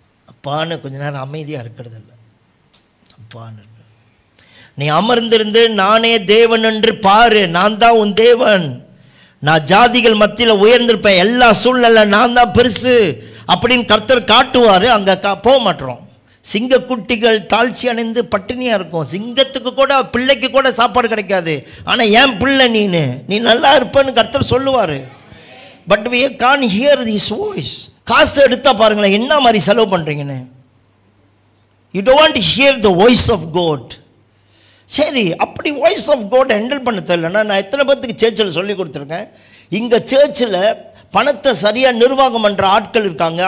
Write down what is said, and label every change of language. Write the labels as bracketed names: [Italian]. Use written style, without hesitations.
[Tamil] அப்பான்னு கொஞ்ச நேரம் அமைதியாக இருக்கிறதில்ல. அப்பான்னு நீ அமர்ந்திருந்து நானே தேவன் என்று பாரு, நான் தான் உன் தேவன், நான் ஜாதிகள் மத்தியில் உயர்ந்திருப்பேன், எல்லா சூழ்நிலை நான் தான் பெருசு அப்படின்னு கர்த்தர் காட்டுவார். அங்கே போக மாட்டோம். சிங்கக்குட்டிகள் தாழ்ச்சி அணிந்து பட்டினியாக இருக்கும். சிங்கத்துக்கு கூட பிள்ளைக்கு கூட சாப்பாடு கிடைக்காது. ஆனால் ஏன் பிள்ளை நீ நல்லா இருப்பேன்னு கர்த்தர் சொல்லுவார். [English] But we can't hear his voice. [Tamil] காசு எடுத்தால் பாருங்களேன் என்ன மாதிரி செலவு பண்ணுறீங்கன்னு. [English] You don't want to hear the voice of God. [Tamil] சரி, அப்படி வாய்ஸ் ஆஃப் காட் ஹேண்டில் பண்ண தெரியலன்னா நான் எத்தனை பேர்த்துக்கு சேர்ச்சில் சொல்லி கொடுத்துருக்கேன். இங்கே சேர்ச்சில் பணத்தை சரியாக நிர்வாகம் பண்ணுற ஆட்கள் இருக்காங்க.